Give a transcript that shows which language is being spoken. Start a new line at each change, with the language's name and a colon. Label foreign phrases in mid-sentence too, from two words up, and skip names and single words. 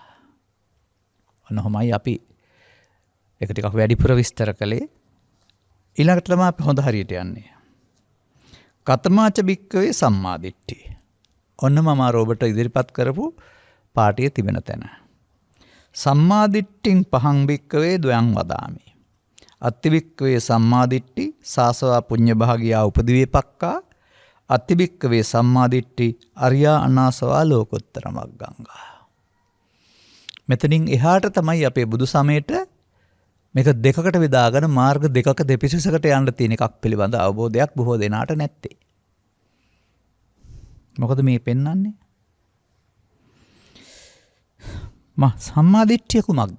Sinhala: ඔන්නෝමයි අපි ඒක ටිකක් වැඩිපුර විස්තර කළේ. ඊළඟට තමයි අපි හොඳ හරියට යන්නේ.
Pali: කතමාච බික්කවේ සම්මාදිට්ඨිය.
Sinhala: ඔන්න මම ඔබට ඉදිරිපත් කරපු පාඩියේ තිබෙන තැන.
Pali: සම්මාදිට්ඨින් පහං බික්කවේ ද්වයං වදාමි. අත්තිබික්කවේ සම්මාදිට්ඨි සාසවා පුඤ්ඤ භාගියා උපදිවේපක්කා අත්තිබික්කවේ සම්මාදිට්ඨි අරියා අනාසවා ලෝකෝත්තර මග්ගංගා.
Sinhala: මෙතනින් එහාට තමයි අපේ බුදු සමයට මේක දෙකකට බෙදාගෙන මාර්ග දෙකක දෙපිසසකට යන්න තියෙන එකක් පිළිබඳ අවබෝධයක් බොහෝ දෙනාට නැත්තේ. මොකද මේ පෙන්වන්නේ? සම්මාදිට්ඨිය කුමක්ද?